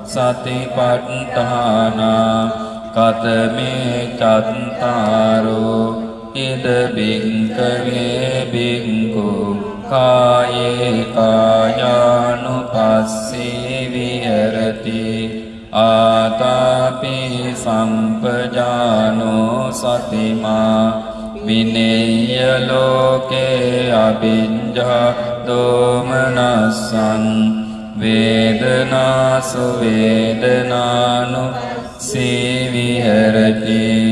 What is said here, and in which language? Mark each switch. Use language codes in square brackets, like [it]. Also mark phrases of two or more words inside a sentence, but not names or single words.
[pi] සතිපට්ඨානා කතමේ චත්තාරෝ ඉද බික්ඛවේ බික්ඛු කායේ කායානුපස්සී විහෙරති ආතාපි සම්පජානෝ සතිමා විනේය ලෝකේ අභිඤ්ඤා දෝමනස්සං වේදනාසු වේදනානු සීවිහෙරති